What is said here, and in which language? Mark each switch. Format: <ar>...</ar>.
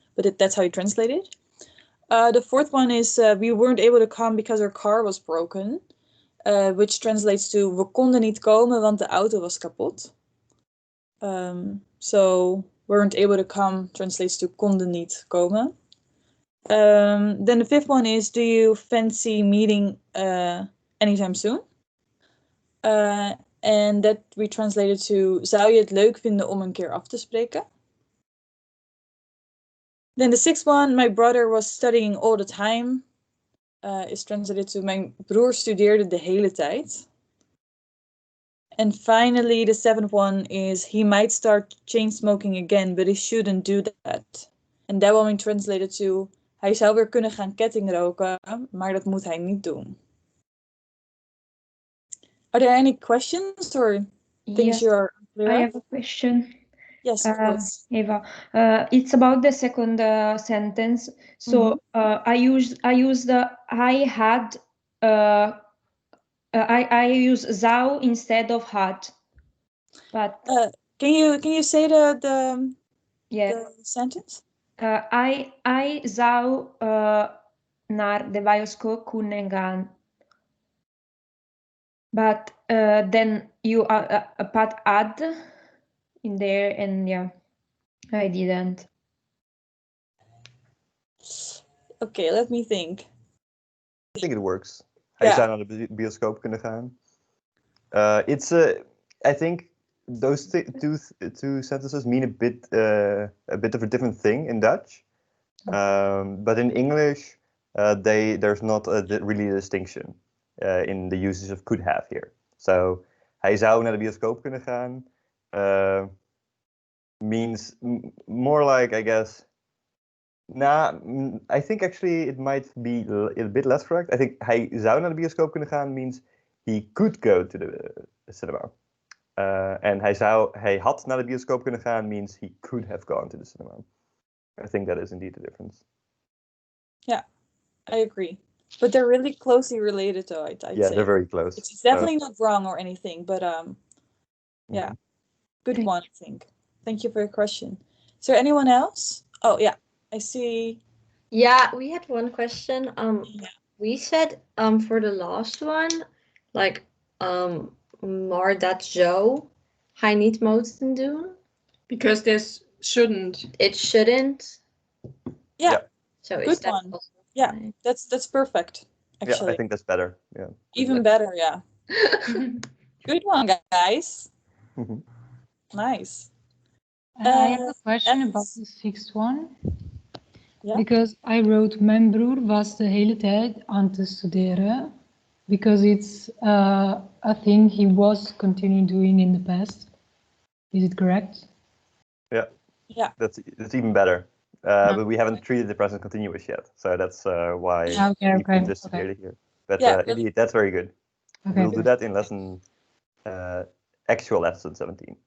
<en>But that's how you translate it. The fourth one is we weren't able to come because our car was broken, which translates to</en> <nl>we konden niet komen want de auto was kapot.</nl> <en>So weren't able to come translates to</en> <nl>konden niet komen.</nl> <en>Then the fifth one is do you fancy meeting anytime soon? And that we translated to</en> <nl>zou je het leuk vinden om een keer af te spreken?</nl> <en>Then the sixth one, my brother was studying all the time, is translated to</en> <nl>mijn broer studeerde de hele tijd.</nl> <en>And finally, the seventh one is he might start chain smoking again, but he shouldn't do that. And that one translated to</en> <nl>hij zou weer kunnen gaan kettingroken, maar dat moet hij niet doen.</nl> <en>Are there any questions or things you're clear? I have a question. Yes, of course. Eva, it's about the second sentence. So I use the I had. I use zou instead of had. But can you say the sentence?</en> <nl>I zou naar de bioscoop kunnen gaan.</nl> <en>But then you put add in there, and yeah, I didn't. Okay, let me think. I think it works.</en> <nl>Hij zou naar de bioscoop kunnen gaan.</nl> <en>I think those two sentences mean a bit of a different thing in Dutch, but in English, there's not really a distinction in the usage of could have here.</en> <nl>So hij zou naar de bioscoop kunnen gaan</nl> <en>means more like, I guess. I think actually it might be a bit less correct. I think</en> <nl>hij zou naar de bioscoop kunnen gaan</nl> <en>means he could go to the cinema. And</en> <nl>hij had naar de bioscoop kunnen gaan</nl> <en>means he could have gone to the cinema. I think that is indeed the difference. Yeah, I agree. But they're really closely related, though, I'd say. They're very close. It's definitely not wrong or anything, but yeah, good one, I think. Thank you for your question. Is there anyone else? Oh, yeah, I see. Yeah, we had one question. We said for the last one, like</en> <nl>maar dat zou hij niet moeten doen.</nl> <en>Because this shouldn't. It shouldn't. Yeah. So good one. Yeah, that's perfect. Actually. Yeah, I think that's better. Yeah. Even better, yeah. Good one, guys. Nice. I have a question about the sixth one. Yeah. Because I wrote,</en> <nl>mijn broer was de hele tijd aan te studeren.</nl> <en>Because it's a thing he was continuing doing in the past. Is it correct? Yeah. Yeah. That's even better. But we haven't treated the present continuous yet. So that's why we put this here. But indeed, that's very good. Okay. We'll do that in lesson, actual lesson 17.</en>